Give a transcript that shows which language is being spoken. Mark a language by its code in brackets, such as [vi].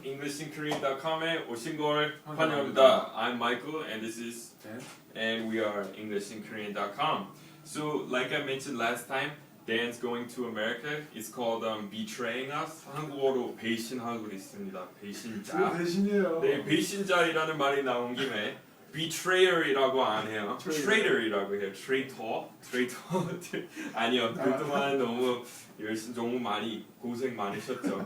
[ko] EnglishinKorean.com에 오신 걸 환영합니다. [en] I'm Michael and this is Dan. and we are EnglishinKorean.com. So like I mentioned last time, Dan's going to America. It's called betraying us. [ko] 한국어로 배신하고 있습니다. 배신자. 대신이에요. 네, 배신자이라는 말이 나온 김에 betrayer이라고 안 해요. traitor이라고 해요. traitor. 아니요. 그동안 너무 너무 많이 고생 많으셨죠.